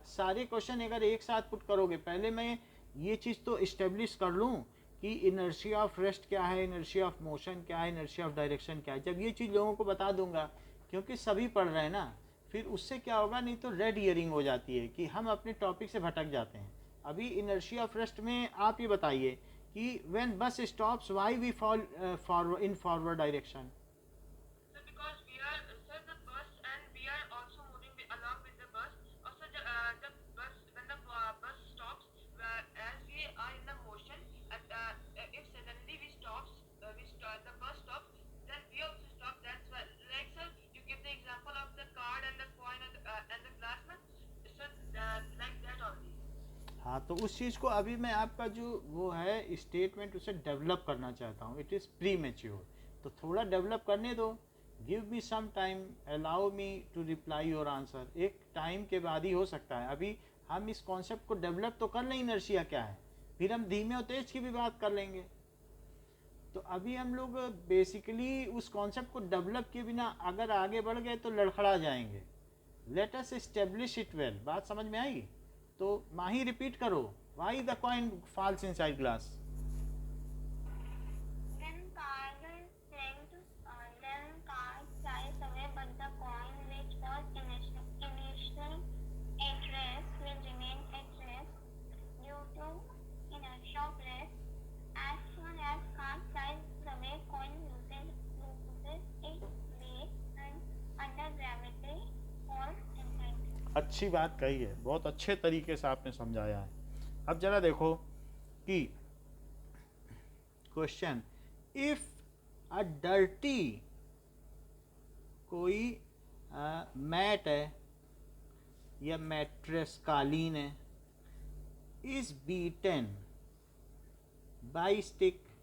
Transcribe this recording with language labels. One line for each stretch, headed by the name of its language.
Hindi: सारे क्वेश्चन अगर एक साथ पुट करोगे, पहले मैं ये चीज़ तो इस्टेब्लिश कर लूँ कि इनर्शिया ऑफ रेस्ट क्या है, इनर्शिया ऑफ मोशन क्या है, इनर्शिया ऑफ डायरेक्शन क्या है। जब ये चीज़ लोगों को बता दूंगा, क्योंकि सभी पढ़ रहे हैं ना, फिर उससे क्या होगा, नहीं तो रेड ईयरिंग हो जाती है कि हम अपने टॉपिक से भटक जाते हैं। अभी इनर्शिया ऑफ रेस्ट में आप ये बताइए
English: कि when bus stops why we fall forward in forward direction. Sir, because we are, sir, the bus and we are also moving along with the bus. Also, the bus, when the bus stops, as we are in the motion, and if suddenly we stops, the bus stops, then we also stop. That's why, like sir, you give the example of the card and the coin and the glass, na? Sir, like that only.
Hindi: हाँ, तो उस चीज़ को अभी मैं आपका जो वो है स्टेटमेंट उसे डेवलप करना चाहता हूँ.
English: it is premature,
Hindi: तो थोड़ा डेवलप करने दो.
English: Give me some time, allow me to reply your answer.
Hindi: एक टाइम के बाद ही हो सकता है. अभी हम इस कॉन्सेप्ट को डेवलप तो कर लें, इनर्शिया क्या है, फिर हम धीमे और तेज की भी बात कर लेंगे. तो अभी हम लोग बेसिकली उस कॉन्सेप्ट को डेवलप किए बिना अगर आगे बढ़ गए तो लड़खड़ा जाएंगे.
English: Let us establish it well.
Hindi: बात समझ में आई? तो माही रिपीट करो.
English: Why the coin falls inside glass. Then card went, then card flies away, but the coin which was initially at rest will remain at rest due to inertia of rest. As soon as card flies away, coin loses its weight and under gravity falls inside.
Hindi: अच्छी बात कही है, बहुत अच्छे तरीके से आपने समझाया है. अब जरा देखो कि क्वेश्चन,
English: if a dirty
Hindi: कोई मैट है या मैट्रेस कालीन है,
English: Is beaten by stick.